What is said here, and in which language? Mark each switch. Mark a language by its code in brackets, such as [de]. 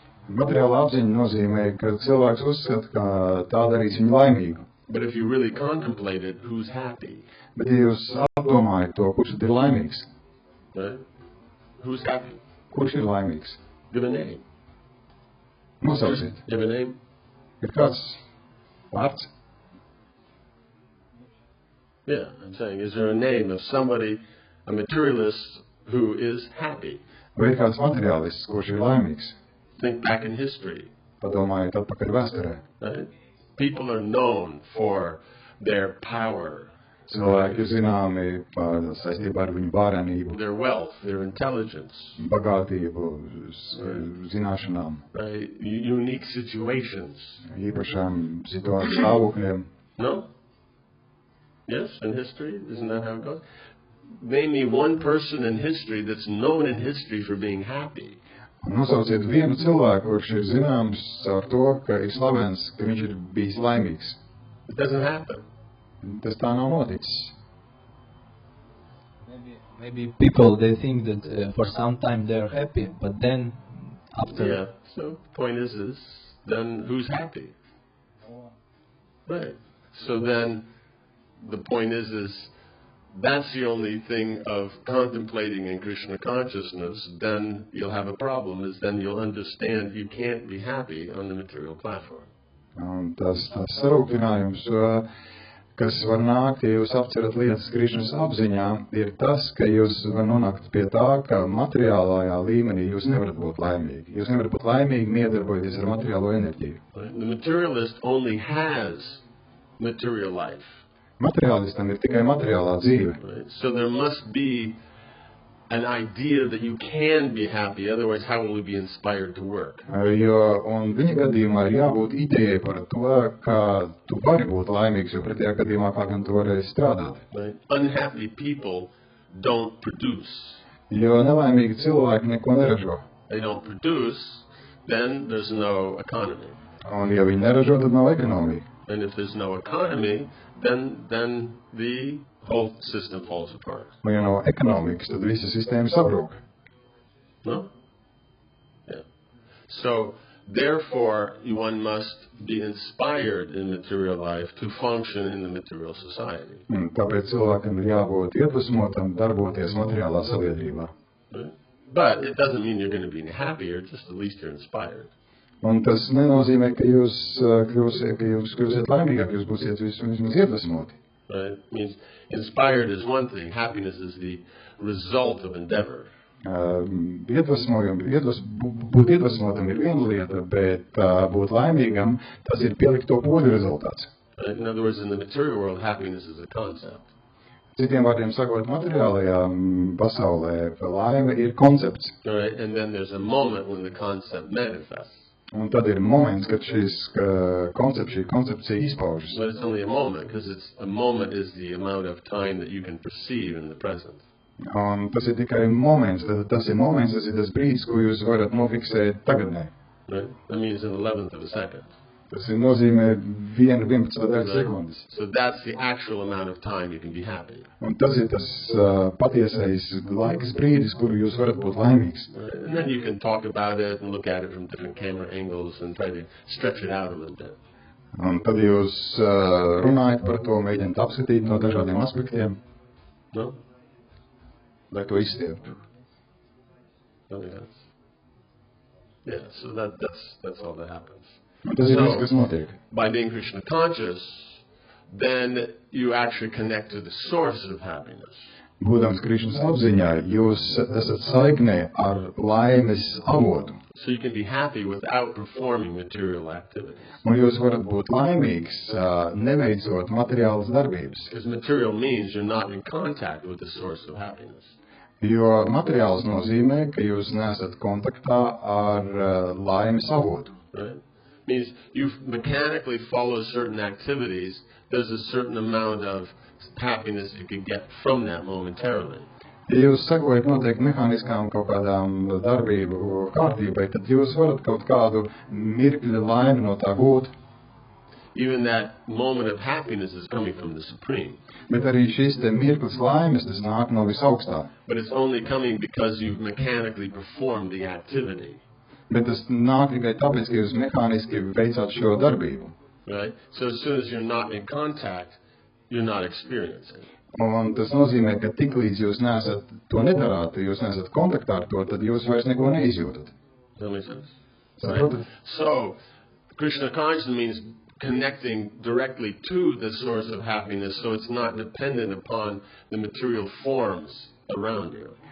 [lv] Materiāla apziņa nozīmē, ka cilvēks uzskata, ka tā darīs viņu laimīgu. [en] But if you really contemplate it, who's happy? [lv] Bet ja jūs apdomājat to, kurš ir laimīgs? [en] Right? Who's happy? [lv] Kurš ir laimīgs? [en] Give a name. [lv] Nosauciet. [en] Give a name. [lv] Ir kāds vārds? [en] Yeah, I'm saying, is there a name of somebody, a materialist, who is happy? [lv] Vai ir kāds materiālists, kurš ir laimīgs? [en] Think back in history. [lv] Padomājiet atpakaļ vēsturē. [en] Right? People are known for their power. [lv] Cilvēki zināmi saistībā ar viņu varenību, [en] their wealth, their intelligence, [lv] bagātību, zināšanām, [en] right? Unique situations. [lv] Īpašām situāciju stāvokļiem. [en] No? Yes, in history? Isn't that how it goes? Name me one person in history that's known in history for being happy. [lv] Nosauciet vienu cilvēku, kurš ir zināms ar to, ka ir slavens, ka viņš ir bijis laimīgs. [en] It doesn't happen. [lv] Tas tā nav noticis. [en] Maybe people, they think that for some time they're happy, but then after... Yeah, so point is then who's happy? Right. So then the point is that's the only thing of contemplating in Krishna consciousness, then you'll have a problem, is then you'll understand you can't be happy on the material platform. [lv] Tas sarūktinājums, kas var nākt, ja jūs apcerat lietas Krišnas apziņā, ir tas, ka jūs var nonākt pie tā, ka materiālajā līmenī jūs nevarat būt laimīgi. Jūs nevarat būt laimīgi miedarbojoties ar materiālo enerģiju. [en] The materialist only has material life. [lv] Materiālistam ir tikai materiālā dzīve. [en] Right? So there must be an idea that you can be happy, otherwise how will you be inspired to work? [lv] Un viņa gadījumā ir jābūt idejai par to, ka tu vari būt laimīgs, jo pretējā gadījumā kā gan tu varēsi strādāt. [en] Right? Unhappy people don't produce. [lv] Jo nelaimīgi cilvēki neko neražo. [en] They don't produce, then there's no economy. [lv] Un ja viņi neražo, tad nav ekonomija. [en] And if there's no economy, then the whole system falls apart. [lv] Un ja nav ekonomikas, tad visa sistēma sabrūk. [en] No? Yeah. So, therefore, one must be inspired in material life to function in the material society. [lv] Tāpēc cilvēkam ir jābūt iedvesmotam darboties materiālā sabiedrībā. [en] Right? But it doesn't mean you're going to be happier, just at least you're inspired. [lv] Un tas nenozīmē, ka jūs kļūsiet laimīgāk, jūs būsiet vismaz iedvesmoti. [en] Right? It means inspired is one thing, happiness is the result of endeavor. [lv] Būt iedvesmotam ir viena lieta, bet būt laimīgam, tas ir pielikt to poļu rezultāts. [en] Right? In other words, in the material world, happiness is a concept. [lv] Citiem vārdiem sakot, materiālajā pasaulē laime ir koncepts. [en] Right? And then there's a moment when the concept manifests. [lv] Un tad ir moments, kad šī koncepcija izpaužas. [en] But it's only a moment, because a moment is the amount of time that you can perceive in the present. [lv] Un tas ir tikai moments, tas ir tas brīdis, ko jūs varat nofiksēt tagadnē. [en] Right? That means an 11th of a second. [lv] Tas nozīmē 1/11 sekundes. [en] So that's the actual amount of time you can be happy. [lv] Un tas ir tas patiesais laiks brīdis, kuru jūs varat būt laimīgs. [en] And then you can talk about it and look at it from different camera angles and try to stretch it out a little bit. [lv] Un tad jūs runājat par to, mēģināt apskatīt no dažādiem aspektiem. [en] No? [lv] Lai to izstieptu. [en] Nothing else. Yeah, so that's all that happens. [lv] Tas ir viss, kas notiek. [en] By being Krishna conscious, then you actually connect to the source of happiness. [lv] Būdams Krišnas apziņā, jūs esat saiknē ar laimes avotu. [en] So you can be happy without performing material activities. [lv] Un jūs varat būt laimīgs, neveicot materiālas darbības. [en] Because material means you're not in contact with the source of happiness. [lv] Jo materiāls nozīmē, ka jūs neesat kontaktā ar laimes avotu. [en] Right? Means you mechanically follow certain activities there's a certain amount of happiness you can get from that momentarily. [lv] Ja jūs sekojat noteikti mehāniskām kaut kādām darbību kārtībai, tad jūs varat kaut kādu mirkļa laimi no tā gūt. [en] Even that moment of happiness is coming from the Supreme. [lv] Bet arī šis te mirklis laimes, tas nāk no visaugstā. [en] But it's only coming because you've mechanically performed the activity. [lv] Bet tas nāk tikai tāpēc, ka jūs mehāniski veicāt šo darbību. [en] Right? So as soon as you're not in contact, you're not experiencing it. [lv] Un tas nozīmē, ka tiklīdz jūs neesat to nedarāt, jūs neesat kontaktā ar to, tad jūs vairs neko neizjūtat. [en] Does that make sense? [lv] Saprotat? [en] Right? So, Krishna consciousness means connecting directly to the source of happiness, so it's not dependent upon the material forms around you.